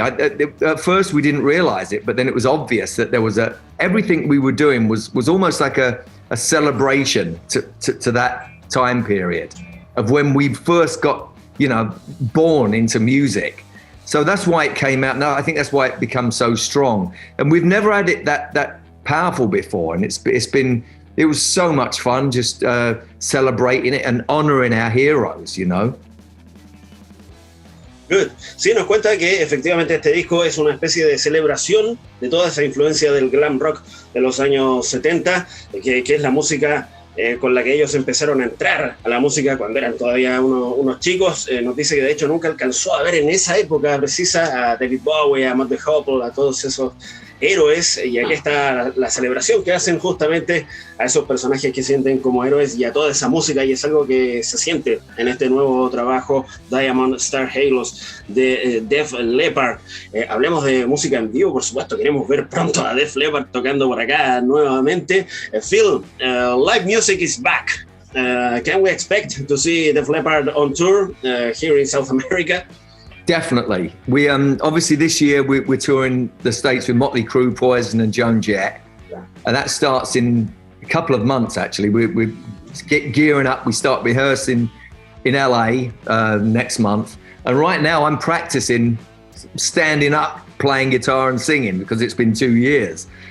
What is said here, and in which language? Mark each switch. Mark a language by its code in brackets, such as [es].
[en] At first we didn't realize it, but then it was obvious that there was everything we were doing was almost like a celebration to that time period of when we first got, you know, born into music. So that's why it came out. Now I think that's why it becomes so strong. And we've never had it that powerful before. And it was so much fun just celebrating it and honoring our heroes, you know. Good. [es] Sí, nos cuenta que efectivamente este disco es una especie de celebración de toda esa influencia del glam rock de los años 70, que es la música con la que ellos empezaron a entrar a la música cuando eran todavía unos chicos. Nos dice que de hecho nunca alcanzó a ver en esa época precisa a David Bowie, a Matt Hopple, a todos esos héroes, y aquí está la celebración que hacen justamente a esos personajes que sienten como héroes y a toda esa música, y es algo que se siente en este nuevo trabajo Diamond Star Halos de Def Leppard. Hablemos de música en vivo, por supuesto, queremos ver pronto a Def Leppard tocando por acá nuevamente. [en] Phil, live music is back. Can we expect to see Def Leppard on tour here in South America? Definitely. We obviously this year we're touring the States with Motley Crue, Poison, and Joan Jett, and that starts in a couple of months. Actually, we're gearing up. We start rehearsing in LA next month, and right now I'm practicing standing up, playing guitar and singing because it's been 2 years.